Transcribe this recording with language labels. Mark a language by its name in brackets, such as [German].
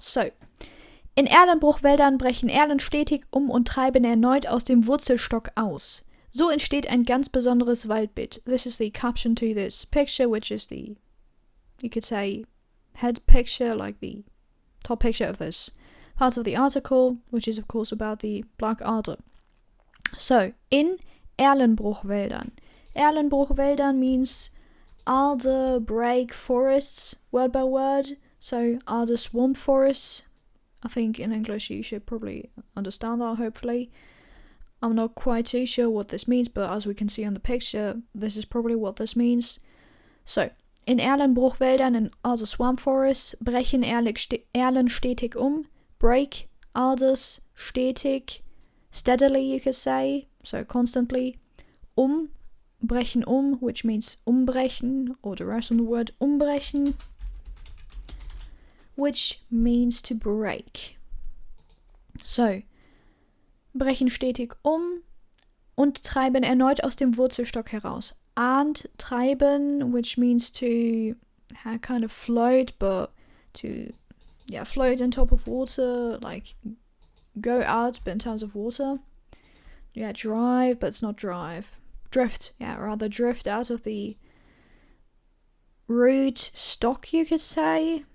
[German] So, in Erlenbruchwäldern brechen Erlen stetig und treiben erneut aus dem Wurzelstock aus. So entsteht ein ganz besonderes Waldbild. [English] This is the caption to this picture, which is the, you could say, head picture, like the top picture of this part of the article, which is of course about the Black Ader. So, in Erlenbruchwäldern. Erlenbruchwäldern means alder break forests, word by word. So, alder swamp forests. I think in English you should probably understand that, hopefully. I'm not quite too sure what this means, but as we can see on the picture, this is probably what this means. So, in Erlenbruchwäldern and other swamp forests [German] brechen Erlen stetig [English] break alders stetig, steadily you could say, so constantly, brechen which means umbrechen, or the rest of the word umbrechen, which means to break. [German] So, brechen stetig und treiben erneut aus dem Wurzelstock heraus. [English] And treiben, which means to kind of float, but to float on top of water, like go out, but in terms of water. Yeah, drive, but it's not drive. Drift, rather drift out of the root stock, you could say.